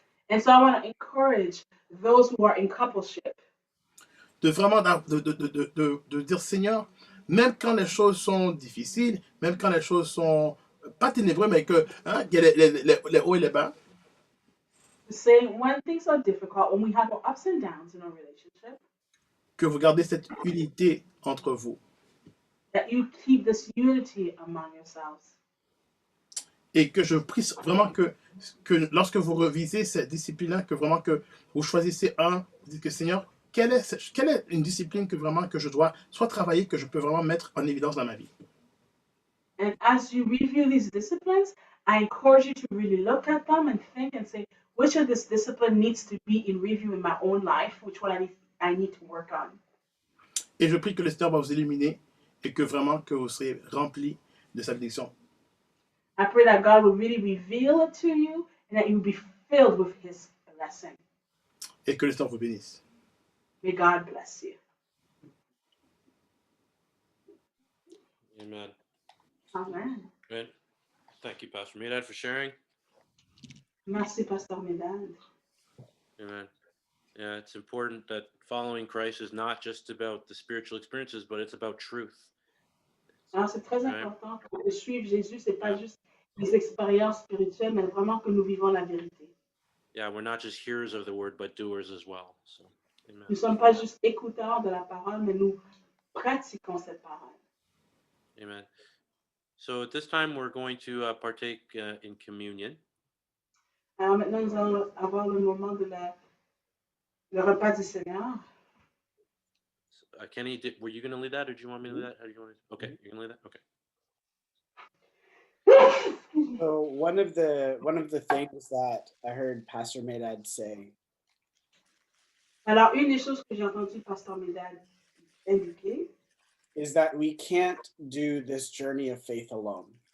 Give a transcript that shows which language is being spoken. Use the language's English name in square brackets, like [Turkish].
[English] And so I want to encourage those who are in coupleship. [French] De vraiment de dire, Seigneur, même quand les choses sont difficiles, même quand les choses sont pas ténébreuses, mais que il y a les hauts et les bas. [English] Saying when things are difficult, when we have our ups and downs in our relationship, [French] que vous gardez cette unité entre vous. [English] That you keep this unity among yourselves. [French] Et que je prie vraiment que lorsque vous revisez cette discipline-là, que vraiment que vous choisissez vous dites que Seigneur, quelle est une discipline que vraiment que je dois soit travailler, que je peux vraiment mettre en évidence dans ma vie. [English] And as you review these disciplines, I encourage you to really look at them and think and say, which of this discipline needs to be in review in my own life, which one I need to work on. [French] Et je prie que le Seigneur va vous illuminer et que vraiment que vous serez remplis de sa bénédiction. [English] I pray that God will really reveal it to you and that you will be filled with His blessing. [French] Et que le Seigneur vous bénisse. [English] May God bless you. Amen. Amen. Good. Thank you, Pastor Medad, for sharing. [French] Merci, Pasteur Médard. Amen. [English] Yeah, it's important that following Christ is not just about the spiritual experiences, but it's about truth. [French] Alors, c'est très Ouais. important que de suivre Jésus, c'est pas Yeah. juste les expériences spirituelles, mais vraiment que nous vivons la vérité. [English] Yeah, we're not just hearers of the word, but doers as well. So, amen. [French] Nous ne sommes pas juste écouteurs de la parole, mais nous pratiquons cette parole. Amen. [English] So at this time, we're going to partake in communion. [French] Alors maintenant, nous allons avoir le moment de le repas du Seigneur. [English] Kenny, were you going to lead that, or do you want me to lead that? How do you want to? Okay, you're going to lead that. Okay. So one of the things that I heard Pastor Medad say [French] Alors, une des choses que j'ai entendu Pasteur Médard indiquer, [English] is that we can't do this journey of faith alone.